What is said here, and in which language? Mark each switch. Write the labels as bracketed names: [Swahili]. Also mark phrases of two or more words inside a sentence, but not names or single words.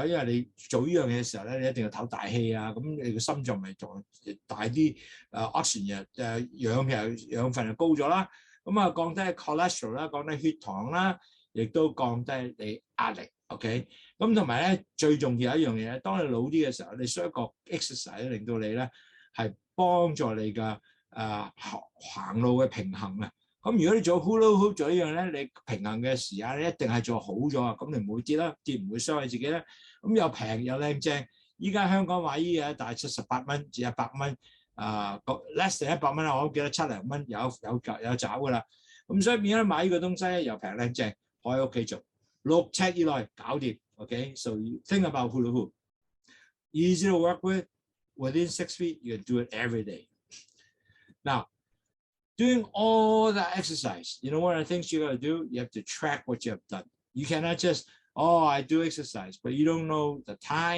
[Cantonese] 因為你做呢樣嘢嘅時候咧，你一定要唞大氣啊，咁你個心臟咪仲大啲oxygen 養分就高咗啦，咁啊降低 cholesterol 啦，降低血糖啦，亦都降低你壓力。OK， 咁同埋咧最重要一樣嘢，當你老啲嘅時候，你需要一個 exercise 令到你咧係幫助你嘅行路嘅平衡啊。咁如果你做 hula hoop 做呢樣咧，你平衡嘅時間咧一定係做好咗啊，咁你唔會跌啦，跌唔會傷害自己啦。咁又平又靚正，依家香港買呢嘢大概78蚊至100蚊 ， [English] less than [Cantonese] 100蚊啦，我都記得7零蚊有找噶啦。咁所以變咗買呢個東西咧又平靚正，可以喺屋企做。6尺以內搞掂 ，OK？ [English] So you think about hula hoop, easy to work with, within 6 feet, you can do it every day. Now, doing all that exercise, you know one of the things you got to do? You have to track what you have done. You cannot just, oh, I do exercise, but you don't know the time.